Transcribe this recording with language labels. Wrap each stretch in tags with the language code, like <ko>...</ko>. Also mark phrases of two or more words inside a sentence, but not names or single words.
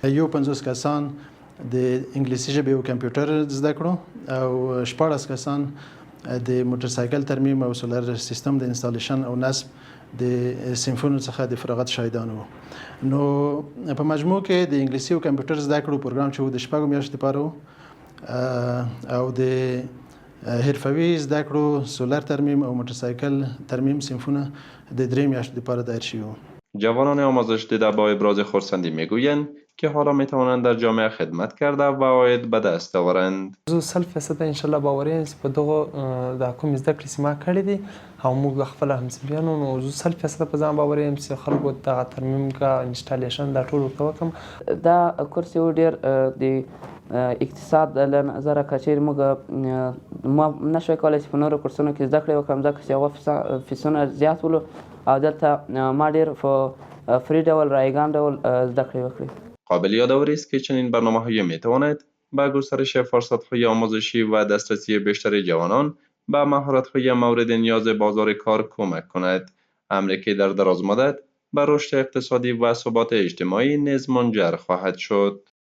<ps>یو 50 کسان د انګلیسي ژبې او کمپیوټر زده کړو او 14 کسان د موټرسایکل ترمیم او سولر سیستم د انسټالیشن او نصب د سیمفونو څخه د فراغت شاهدان وو. نو په مجموع کې د انګلیسي او کمپیوټر زده کړو پروګرام چې د شپږو میاشتو لپاره او د حرفوي زده کړو سولر ترمیم او موټرسایکل ترمیم سیمفونه د 3 میاشتو لپاره دایر شوی.</ps> <fa>جوانان آموزش دیده با ابراز خرسندی میگویند که حالا میتوانند در جامعه خدمت کرده و عاید به دست آورند.</fa> <ps>زه 100%</ps> <ar>ان شاء الله</ar> <ps>باوري یم چې په دغه د کوم زده کړې چې ما کړې دي او موږ خپل همصنفیانو نو زه 100% په ځان باوري یم چې خلکو ته ترمیم کا انسټالیشن دا ټول وکم. دا کورس یو ډیر د اقتصاد له نظره کچیر موږ ما نشوي کولای چې په نورو کورسونو کې زده کړې وکم ځکه چې هغه فیسونه زیات ولو او دلته ما ډیر په فری ډول رایگان ډول زده کړې وکړې.</ps> <fa>قابل یادآوری است که چنین برنامه‌هایی می‌تواند به گسترش فرصت‌های آموزشی و دسترسی بیشتر جوانان به مهارت‌های مورد نیاز بازار کار کمک کند، امری که در دراز مدت به رشد اقتصادی و ثبات اجتماعی نیز منجر خواهد شد.</fa>